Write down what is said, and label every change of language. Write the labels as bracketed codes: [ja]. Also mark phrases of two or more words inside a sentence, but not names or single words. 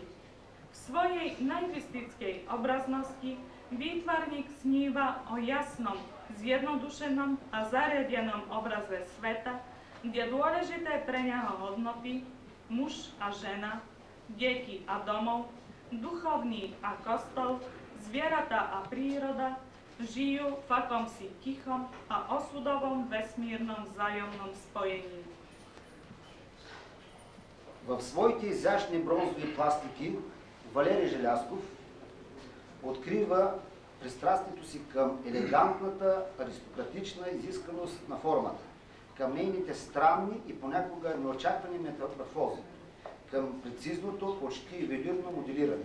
[sk] V svojej naivistickej obraznosti výtvarník sníva o jasnom, zjednodušenom a zariadenom obraze sveta, kde dôležité pre neho hodnoty, muž a žena, deti a domov, duchovní a kostol, zvieratá a príroda žijú v akomsi tichom a osudovom vesmírnom vzájomnom spojení. [bg] В своите изящни бронзови пластики Валери Желязков открива пристрастието си към елегантната, аристократична изисканост на формата, към нейните странни и понякога неочаквани метаморфози, към прецизното, почти ювелирно моделиране.